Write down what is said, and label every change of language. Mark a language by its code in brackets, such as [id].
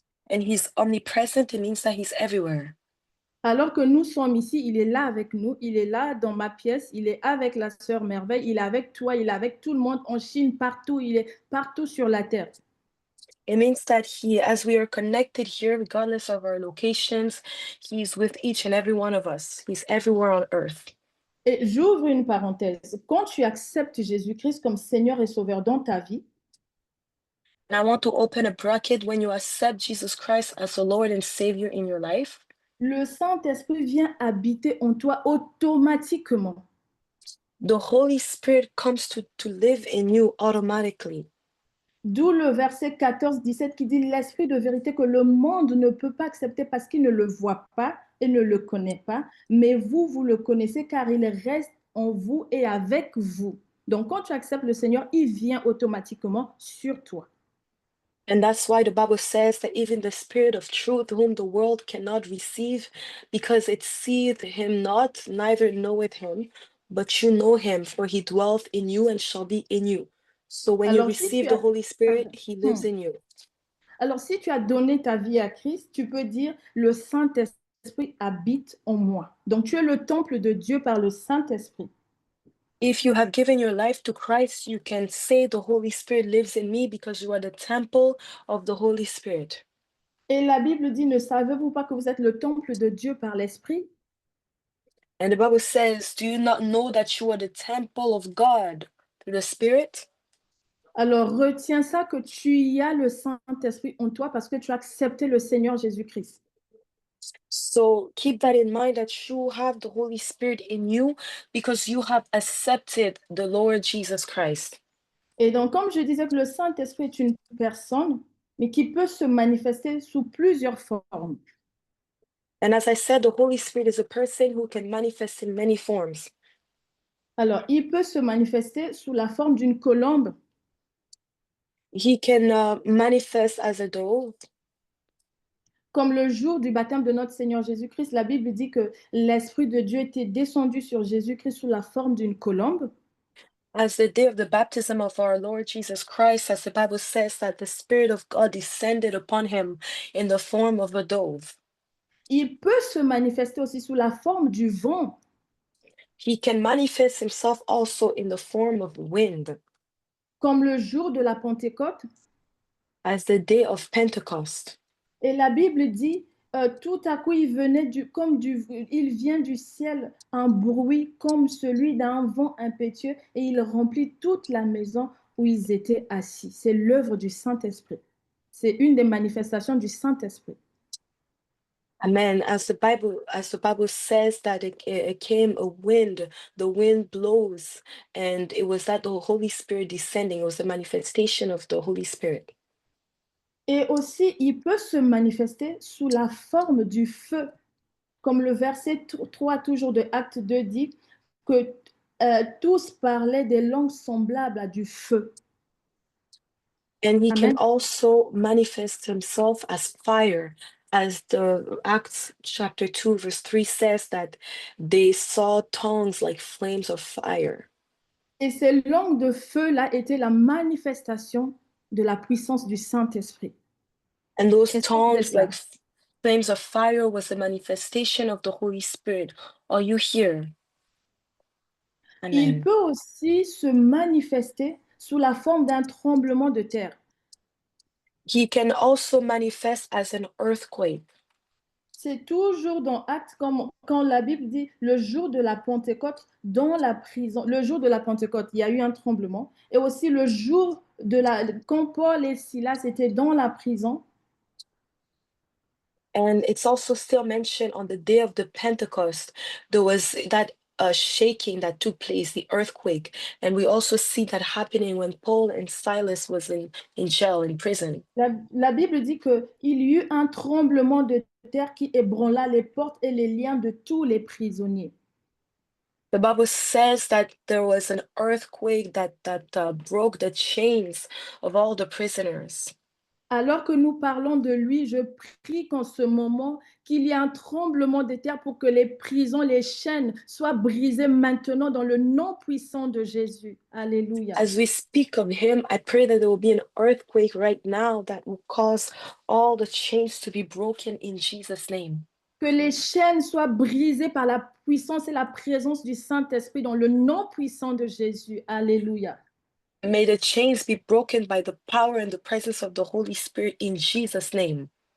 [en] And he's omnipresent, it means that he's everywhere. [fr] Alors que nous sommes ici, il est là avec nous, il est là dans ma pièce, il est avec la sœur Merveille, il est avec toi, il est avec tout le monde en Chine, partout, il est partout sur la terre. [en] It means that as we are connected here, regardless of our locations, he's with each and every one of us. He's everywhere on earth. [fr] Et j'ouvre une parenthèse. Quand tu acceptes Jésus-Christ comme Seigneur et Sauveur dans ta vie, [en] and I want to open a bracket, when you accept Jesus Christ as the Lord and Savior in your life, [fr] le Saint-Esprit vient habiter en toi automatiquement. [en] The Holy Spirit comes to live in you automatically. [fr] D'où le verset 14-17 qui dit l'Esprit de vérité que le monde ne peut pas accepter parce qu'il ne le voit pas et ne le connaît pas, mais vous, vous le connaissez car il reste en vous et avec vous. Donc quand tu acceptes le Seigneur, il vient automatiquement sur toi. [en] And that's why the Bible says that even the Spirit of truth, whom the world cannot receive, because it seeth him not, neither knoweth him, but you know him, for he dwelleth in you and shall be in you. So when you [fr] Alors, si [en] receive [fr] tu [en] the [fr] as, [en] Holy Spirit, [fr] pardon. [en] he lives in you. [fr] Alors, si tu as donné ta vie à Christ, tu peux dire le Saint-Esprit habite en moi. Donc, tu es le temple de Dieu par le Saint-Esprit. [en] If you have given your life to Christ, you can say the Holy Spirit lives in me because you are the temple of the Holy Spirit. [fr] Et la Bible dit, ne savez-vous pas que vous êtes le temple de Dieu par l'Esprit? [en] And the Bible says, do you not know that you are the temple of God through the Spirit? [fr] Alors, retiens ça que tu y as le Saint-Esprit en toi parce que tu as accepté le Seigneur Jésus-Christ. [en] So keep that in mind that you have the Holy Spirit in you because you have accepted the Lord Jesus Christ. [fr] Et donc, comme je disais que le Saint-Esprit est une personne, mais qui peut se manifester sous plusieurs formes. [en] And as I said, the Holy Spirit is a person who can manifest in many forms. [fr] Alors, il peut se manifester sous la forme d'une colombe. [en] He can manifest as a dove. [fr] Comme le jour du baptême de notre Seigneur Jésus-Christ, la Bible dit que l'Esprit de Dieu était descendu sur Jésus-Christ sous la forme d'une colombe. [en] As the day of the baptism of our Lord Jesus Christ, as the Bible says that the Spirit of God descended upon him in the form of a dove. [fr] Il peut se manifester aussi sous la forme du vent. [en] He can manifest himself also in the form of wind. [fr] Comme le jour de la Pentecôte. [en] As the day of Pentecost. [fr] Et la Bible dit, tout à coup, il vient du ciel un bruit comme celui d'un vent impétueux et il remplit toute la maison où ils étaient assis. C'est l'œuvre du Saint-Esprit. C'est une des manifestations du Saint-Esprit. Amen. [en] As the Bible says that it came a wind, the wind blows, and it was that the Holy Spirit descending. It was the manifestation of the Holy Spirit. [fr] Et aussi, il peut se manifester sous la forme du feu, comme le verset 3 toujours de Acte 2 dit que tous parlaient des langues semblables à du feu. [en] And he Amen. can also manifest himself as fire, as the Acts chapter 2 verse 3 says that they saw tongues like flames of fire. [fr] Et ces langues de feu-là étaient la manifestation de la puissance du Saint-Esprit. [en] And those tongues like flames of fire was the manifestation of the Holy Spirit. Are you here? Amen. [fr] Il peut aussi se manifester sous la forme d'un tremblement de terre. [en] He can also manifest as an earthquake. [fr] C'est toujours dans Actes quand la Bible dit le jour de la Pentecôte dans la prison. Le jour de la Pentecôte, il y a eu un tremblement. Et aussi le jour quand Paul et Silas étaient dans la prison. [en] And it's also still mentioned on the day of the Pentecost, there was that shaking that took place, the earthquake. And we also see that happening when Paul and Silas was in jail, in prison. [fr] La Bible dit qu'il y eut un tremblement de terre qui ébranla les portes et les liens de tous les prisonniers. [en] The Bible says that there was an earthquake that broke the chains of all the prisoners. [fr] Alors que nous parlons de lui, je prie qu'en ce moment, qu'il y ait un tremblement de terre pour que les prisons, les chaînes soient brisées maintenant dans le nom puissant de Jésus. Alléluia. [en] As we speak of him, I pray that there will be an earthquake right now that will cause all the chains to be broken in Jesus' name. [fr] Que les chaînes soient brisées par la puissance et la présence du Saint-Esprit dans le nom puissant de Jésus. Alléluia. [en] May the chains be broken by the power and the presence of the Holy Spirit in Jesus' name.